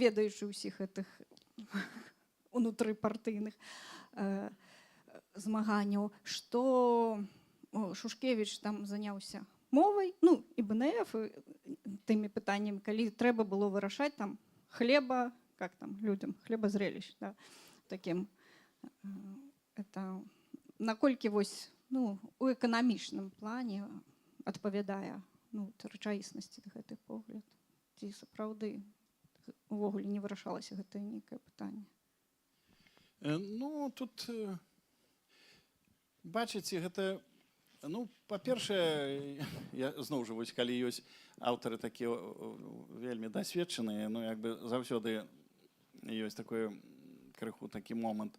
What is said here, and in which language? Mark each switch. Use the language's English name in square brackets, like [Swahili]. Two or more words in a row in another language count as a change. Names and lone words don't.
[Belarusian] ведаючы ўсіх гэтых унутрыпартыйных змаганняў, што Шушкевіч там заняўся мовай, ну, і БНФ, тымі пытаннямі, калі трэба было вырашаць там хлеба, [Russian] как там людям, хлебозрелищ, да, таким, это, [Belarusian] наколькі вось, ну, у эканамічным плане адпавядае, ну, рэчаіснасці гэты погляд, ці сапраўды увогуле не вырашалася гэтае нейкае пытанне. Ну, тут, бачыце, гэта, ну, па-першае, я зноў жа, вось, калі ёсць аўтары такія вельмі дасведчаныя, ну, як бы заўсёды ёсць такой крыху такі момант.